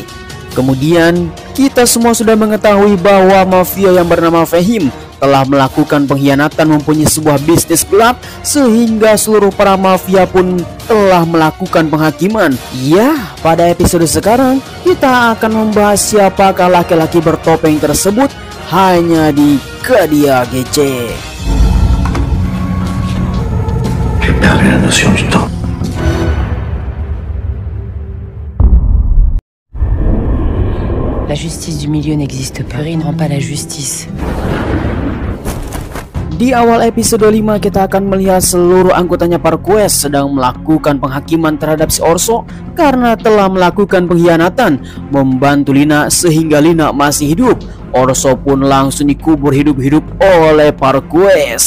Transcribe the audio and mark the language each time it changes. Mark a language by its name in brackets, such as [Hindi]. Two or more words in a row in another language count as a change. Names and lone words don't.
[Indonesian] Kemudian kita semua sudah mengetahui bahwa mafia yang bernama Fahim telah melakukan pengkhianatan, mempunyai sebuah bisnis gelap, sehingga seluruh para mafia pun telah melakukan penghakiman. Ya, pada episode sekarang kita akan membahas siapakah laki-laki bertopeng tersebut hanya di Kadia GC. [French] La justice du milieu n'existe pas. Fury ne rend pas la justice. [Indonesian] Di awal episode 5 kita akan melihat seluruh anggotanya Parquest sedang melakukan penghakiman terhadap si Orso karena telah melakukan pengkhianatan, membantu Lina sehingga Lina masih hidup. Orso pun langsung dikubur hidup-hidup oleh Parquest.